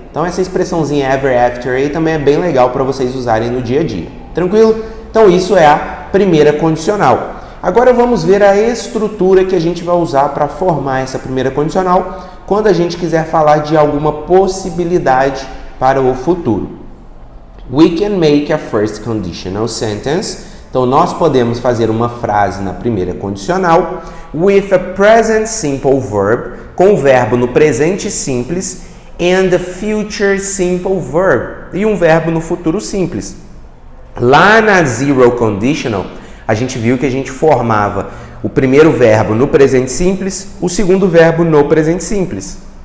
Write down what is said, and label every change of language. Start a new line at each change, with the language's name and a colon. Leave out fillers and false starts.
Portuguese: Então essa expressãozinha ever after aí também é bem legal para vocês usarem no dia a dia. Tranquilo? Então isso é a primeira condicional. Agora vamos ver a estrutura que a gente vai usar para formar essa primeira condicional quando a gente quiser falar de alguma possibilidade para o futuro.
English: We can make a first conditional sentence.
Portuguese: Então, nós podemos fazer uma frase na primeira condicional
English: with a present simple verb,
Portuguese: com o verbo no presente simples,
English: and a future simple verb,
Portuguese: e um verbo no futuro simples. Lá na zero conditional, a gente viu que a gente formava o primeiro verbo no presente simples, o segundo verbo no presente simples.